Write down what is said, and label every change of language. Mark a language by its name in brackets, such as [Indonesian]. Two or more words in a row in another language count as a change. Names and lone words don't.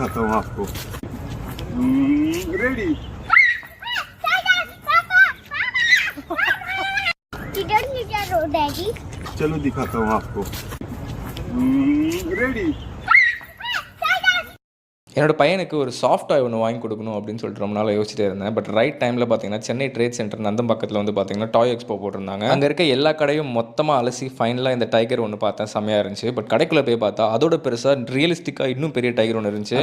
[Hindi] दिखाता हूँ आपको। रेडी। किधर ले जा रहे हो डैडी? चलो दिखाता हूँ आपको। रेडी। [Tamil] என்னோட பையனுக்கு ஒரு [English] soft toy [Tamil] ஒன்று வாங்கி கொடுக்கணும் அப்படின்னு சொல்லிட்டு ரொம்ப நாள் யோசிச்சிட்டே இருந்தேன். [English] but right time [Tamil] பார்த்தீங்கன்னா சென்னை ட்ரேட் சென்டர் நந்தம்பாக்கத்தில் வந்து பார்த்தீங்கன்னா [English] toy expo [Tamil] போட்டிருந்தாங்க. அங்கே இருக்க எல்லா கடையும் மொத்தமாக அலசி ஃபைனலாக இந்த டைகர் ஒன்று பார்த்தேன், செம்மையாக இருந்துச்சு. பட் கடைக்குள்ளே போய் பார்த்தா அதோட பெருசாக ரியலிஸ்டிக்காக இன்னும் பெரிய டைகர் ஒன்று இருந்துச்சு.